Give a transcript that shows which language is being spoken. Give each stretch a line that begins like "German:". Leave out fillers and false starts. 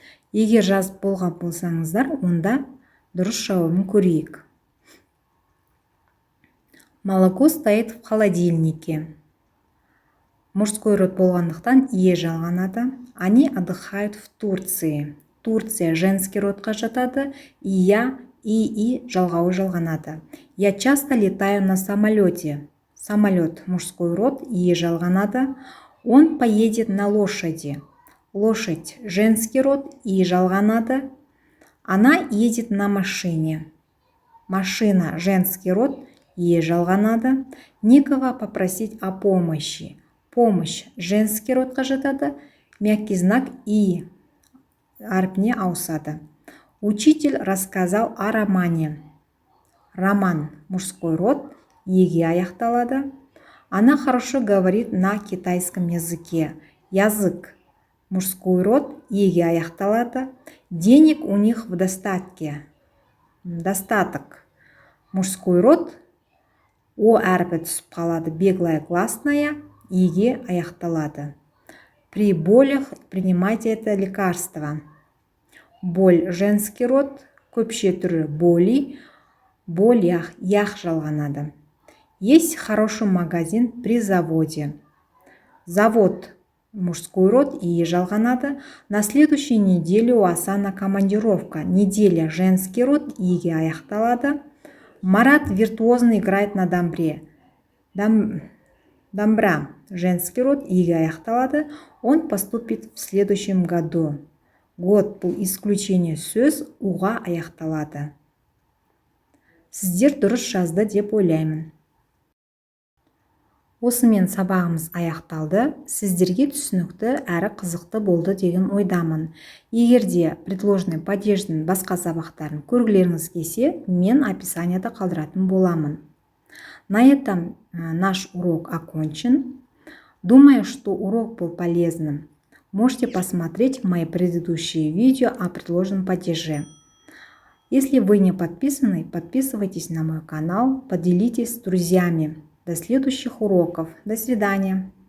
Kazakh: Егер жазып болған болсаңыздар, онда дұрыс жауабын көрейік.
Russian: Молоко стоит в холодильнике. Мужской род
Kazakh: болғандықтан ие жалғанады.
Russian: Они отдыхают в Турции.
Kazakh: Турция женский родқа жатады. Ия, и жалғауы жалғанады.
Russian: Я часто летаю на самолете. Самолет мужской род,
Kazakh: ие жалғанады.
Russian: Он поедет на лошади. Лошадь женский род,
Kazakh: ие жалғанады.
Russian: Она едет на машине. Машина женский род,
Kazakh: ие жалғанады.
Russian: Некого попросить о помощи.
Kazakh: Помощь женский родқа жатады. Мягкий знак и әрпіне ауысады.
Russian: Учитель рассказал о романе. Роман мужской род,
Kazakh: еге аяқталады.
Russian: Она хорошо говорит на китайском языке. Язык мужской род,
Kazakh: еге аяқталады.
Russian: Денег у них в достатке. Достаток мужской род,
Kazakh: о әрпі түсіп қалады.
Russian: Беглая гласная,
Kazakh: еге аяқталады.
Russian: При болях принимайте это лекарство. Боль женский род,
Kazakh: көпше түрі
Russian: боли, болях,
Kazakh: ях жалғанады.
Russian: Есть хороший магазин при заводе. Завод мужской род,
Kazakh: ие жалғанады.
Russian: На следующей неделе у Асана командировка. Неделя женский род,
Kazakh: еге аяқталады.
Russian: Марат виртуозно играет на домбре. Домбра. Женский род
Kazakh: иге аяқталады.
Russian: Он поступит в следующем году.
Kazakh: Год бұл исключение сөз уға аяқталады. Сіздер дұрыс жазды деп ойлаймын. Осымен сабағымыз аяқталды. Сіздерге түсінікті әрі қызықты болды деген ойдамын. Егерде предложный падеждің басқа сабақтарын көргілеріңіз келсе, мен описанияда қалдыратын боламын.
Russian: На этом наш урок окончен. Думаю, что урок был полезным. Можете посмотреть мои предыдущие видео о предложенном падеже. Если вы не подписаны, подписывайтесь на мой канал, поделитесь с друзьями. До следующих уроков. До свидания.